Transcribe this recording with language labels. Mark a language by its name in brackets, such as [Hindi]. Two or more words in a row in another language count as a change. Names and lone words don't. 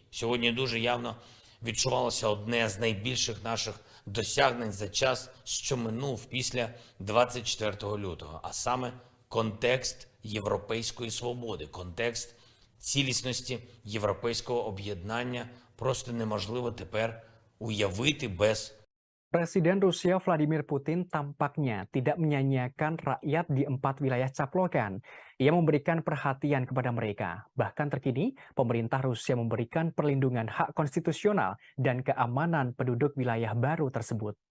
[Ukrainian] Сьогодні дуже явно відчувалося одне з найбільших наших досягнень за час, що минув після 24 лютого, а саме контекст європейської свободи, контекст цілісності європейського об'єднання просто неможливо тепер уявити без [Indonesian] Presiden Rusia Vladimir Putin tampaknya tidak menyanyiakan rakyat di 4 wilayah caplokan. Ia memberikan perhatian kepada mereka. Bahkan terkini, pemerintah Rusia memberikan perlindungan hak konstitusional dan keamanan penduduk wilayah baru tersebut.